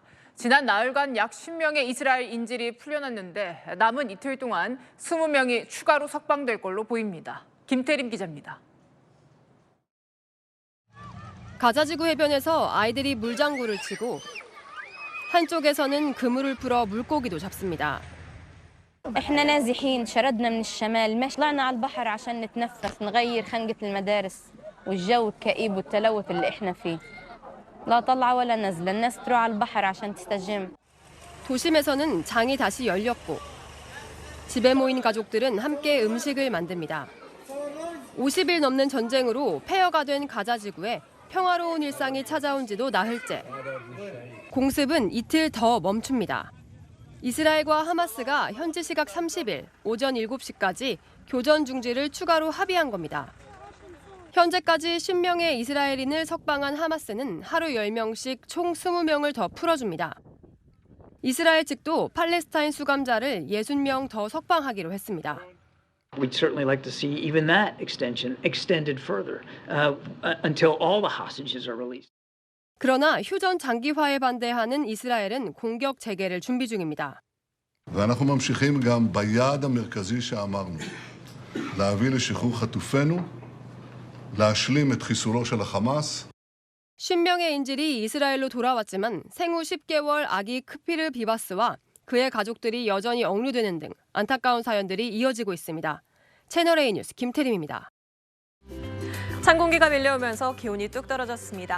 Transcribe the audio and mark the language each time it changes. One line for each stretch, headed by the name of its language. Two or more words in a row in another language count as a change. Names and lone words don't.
Korean: 지난 나흘간 약 10명의 이스라엘 인질이 풀려났는데 남은 이틀 동안 20명이 추가로 석방될 걸로 보입니다. 김태림 기자입니다. 가자지구 해변에서 아이들이 물장구를 치고 한쪽에서는 그물을 풀어 물고기도 잡습니다.
Arabic: احنا نازحين شردنا من الشمال مش طلعنا على البحر عشان نتنفس نغير خنقة المدارس والجو الكئيب والتلوث اللي احنا فيه لا طلعة ولا نزلة الناس تروح على البحر عشان تستجم.
Korean: 도심에서는 장이 다시 열렸고 집에 모인 가족들은 함께 음식을 만듭니다. 50일 넘는 전쟁으로 폐허가 된 가자지구에 평화로운 일상이 찾아온 지도 나흘째. 공습은 이틀 더 멈춥니다. 이스라엘과 하마스가 현지 시각 30일 오전 7시까지 교전 중지를 추가로 합의한 겁니다. 현재까지 10명의 이스라엘인을 석방한 하마스는 하루 10명씩 총 20명을 더 풀어줍니다. 이스라엘 측도 팔레스타인 수감자를 60명 더 석방하기로 했습니다.
English: We'd certainly like to see even that extension extended further until all the hostages are released.
Korean: 그러나 휴전 장기화에 반대하는 이스라엘은 공격 재개를 준비 중입니다.
Hebrew: ואנחנו ממשיכים גם ביעד המרכזי שאמרנו, להביא לשחרור חטופינו, להשלים את חיסולו של החמאס.
Korean: 10명의 인질이 이스라엘로 돌아왔지만 생후 10개월 아기 크피르 비바스와 그의 가족들이 여전히 억류되는 등 안타까운 사연들이 이어지고 있습니다. 채널A 뉴스 김태림입니다. 찬 공기가 밀려오면서 기온이 뚝 떨어졌습니다.